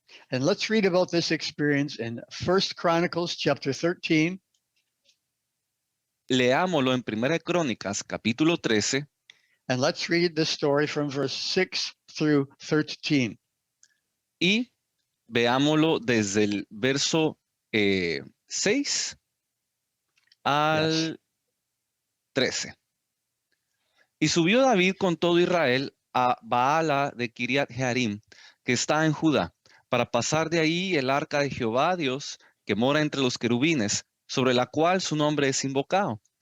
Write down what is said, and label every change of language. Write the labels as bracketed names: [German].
[English] And let's read about this experience in 1 Chronicles chapter 13. [Spanish] Leámoslo en 1 Crónicas, capítulo 13, [English] And let's read the story from verse 6 through 13. [Spanish] y veámoslo desde el verso 6 al 13. Y subió David con todo Israel a Baala de Kiriat Jearim, que está en Judá, para pasar de ahí el arca de Jehová Dios, que mora entre los querubines, sobre la cual su nombre es invocado.